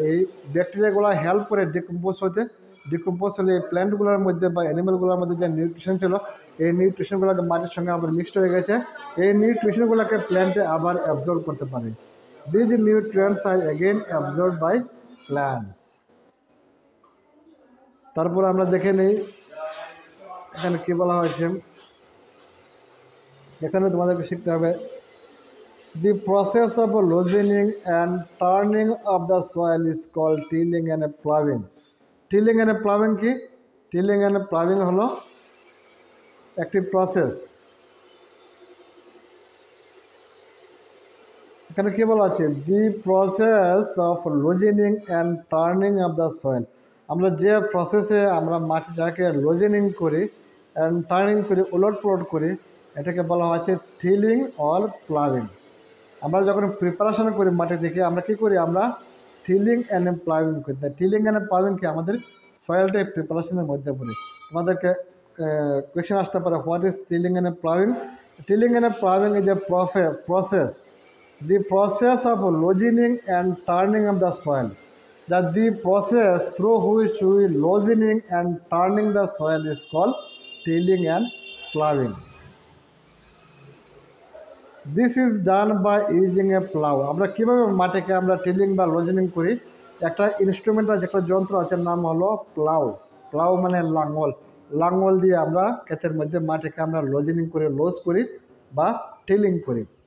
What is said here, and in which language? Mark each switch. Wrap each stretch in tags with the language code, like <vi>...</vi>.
<bn>এই ব্যাকটেরিয়াগুলো হেল্প করে ডিকম্পোজ হতে। ডিকম্পোজ হলে এই প্ল্যান্টগুলোর মধ্যে বা অ্যানিমেলগুলোর মধ্যে যে নিউট্রিশন ছিল, এই নিউট্রিশনগুলোকে মাটির সঙ্গে আবার মিক্সড হয়ে গেছে। এই নিউট্রিশনগুলোকে প্ল্যান্টে আবার অ্যাবজর্ব করতে পারে।</bn> <en>These nutrients are again absorb by plants.</en> <bn>তারপর আমরা দেখে নিই এখানে কী বলা হয়েছে। এখানে তোমাদেরকে শিখতে হবে</bn> <en>the process of loosening and turning of the soil is called tilling and ploughing. Tilling and ploughing</en> <bn>কি? Tilling and ploughing হলো একটি প্রসেস। এখানে কি বলা আছে?</bn> <en>The process of loosening and turning of the soil.</en> <bn>আমরা যে প্রসেসে আমরা মাটিটাকে লুজেনিং করি অ্যান্ড টার্নিং করি, উলট পালট করি, এটাকে বলা হচ্ছে টিলিং অর প্লাউইং। আমরা যখন প্রিপারেশন করি মাটিটিকে আমরা কী করি? আমরা টিলিং অ্যান্ড প্লাউইং করি। তাই টিলিং অ্যান্ড প্লাউইং কি আমাদের সয়েলটা প্রিপারেশনের মধ্যে পড়ে। তোমাদেরকে কোয়েশ্চেন আসতে পারে,</bn> <en>What is tilling and ploughing? Tilling and ploughing is a process, the process of loosening and turning of the soil. That the process through which we loosening and turning the soil is called tilling and ploughing. This is done by using a plough.</en> <bn>আমরা কীভাবে মাটিকে আমরা টিলিং বা লুজেনিং করি? একটা instrument আছে, একটা যন্ত্র আছে, নাম হলো প্লাউ। প্লাউ মানে লাঙল। লাঙল দিয়ে আমরা ক্ষেতের মধ্যে মাটিকে আমরা লুজেনিং করে লুজ করি বা টিলিং করি।</bn>